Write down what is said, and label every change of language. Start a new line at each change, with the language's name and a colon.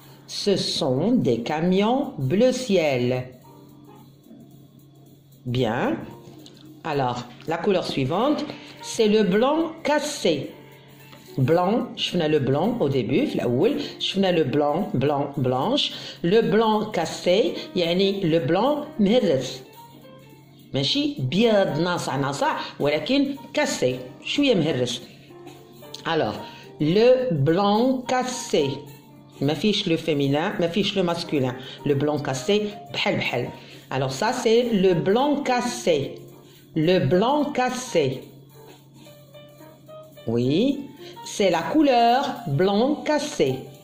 French: Ce sont des camions bleu ciel. Bien. Alors, la couleur suivante, c'est le blanc cassé. Blanc, je fais le blanc au début, je fais le blanc, blanche. Le blanc cassé, يعني le blanc مهرس.
Arabic: ماشي بيض ناصع ولكن cassé, شوية مهرس.
French: Alors, le blanc cassé.
Arabic: ما فيش
French: le féminin, ما فيش le masculin. Le blanc cassé, بحال. Alors ça, c'est le blanc cassé. Le blanc cassé. Oui, c'est la couleur blanc cassé.